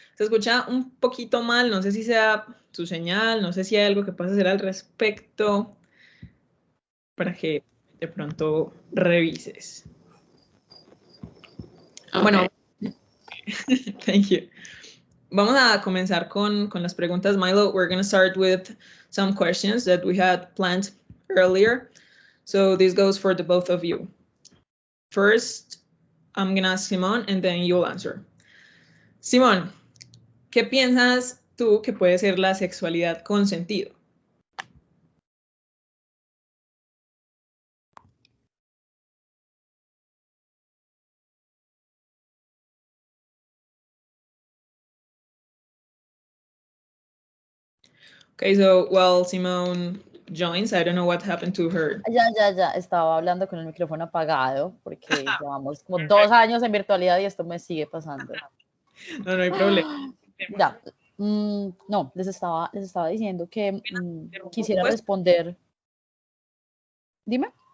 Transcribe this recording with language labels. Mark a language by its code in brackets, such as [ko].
[es] Se escucha un poquito mal, no sé si sea su señal, no sé si hay algo que puedas hacer al respecto para que de pronto revises. [en] Okay. Bueno, thank you. [es] Vamos a comenzar con las preguntas. [en] Milo, we're going to start with some questions that we had planned earlier. So this goes for the both of you. First, I'm going to ask Simón and then you'll answer. [es] Simón, ¿qué piensas tú que puede ser la sexualidad con sentido? [en] Okay, so while Simone joins, I don't know what happened to her. [es] Ya, estaba hablando con el micrófono apagado porque llevamos como 2 años en virtualidad y esto me sigue pasando. No hay problema. Ya, no, les estaba diciendo que quisiera responder. Dime.